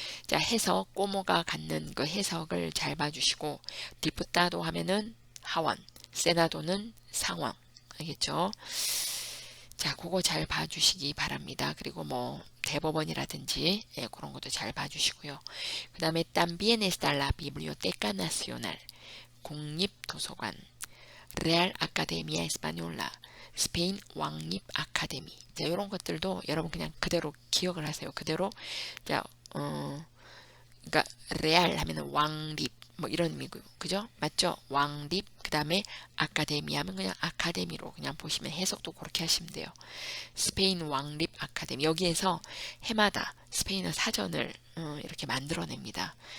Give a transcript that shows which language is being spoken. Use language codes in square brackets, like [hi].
[ko] 자, 해석, 꼬모가 갖는 그 해석을 잘 봐주시고, 디푸타도 하면은 하원, 세나도는 상원. 알겠죠? 자, 그거 잘 봐주시기 바랍니다. 그리고 뭐, 대법원이라든지, 예, 그런 것도 잘 봐주시고요. [es] 그 다음에, también está la Biblioteca Nacional, [ko] 국립도서관, [es] Real Academia Española, [ko] 스페인 왕립 아카데미. 자, 이런 것들도 여러분 그냥 그대로 기억을 하세요. 그대로. 자, 그러니까 레알 하면은 왕립 뭐 이런 의미고요. 그죠? 맞죠? 왕립. 그다음에 아카데미 하면 그냥 아카데미로 그냥 보시면 해석도 그렇게 하시면 돼요. 스페인 왕립 아카데미. 여기에서 해마다 스페인어 사전을 이렇게 만들어냅니다.